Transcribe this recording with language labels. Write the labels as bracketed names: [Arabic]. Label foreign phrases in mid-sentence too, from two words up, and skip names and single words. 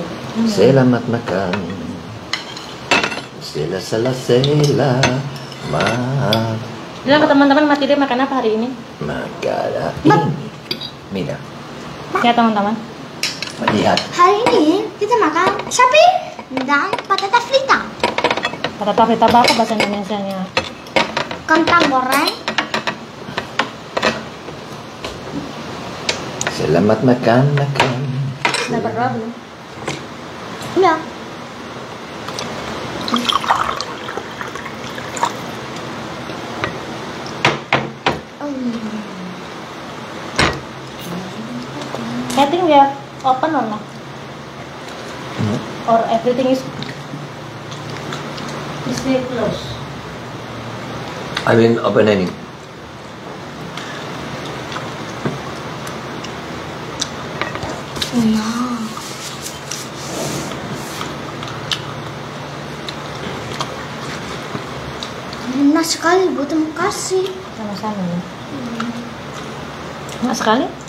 [Indonesian] Selamat makan. Selamat. bilang ke teman-teman Mati deh makan apa hari ini? Makan ini. Mira, Ya teman-teman. lihat. Hari ini kita makan sapi dan [Spanish] patata frita, Patata frita [Indonesian] apa bahasa Indonesianya? kentang goreng, Selamat makan. Udah berdoa belum? ya. [English] I think we are open or not? Or everything is Masih close. I mean opening. Nah. [Indonesian] Enak sekali, Bu. Terima kasih. Sama-sama ya. Enak sekali.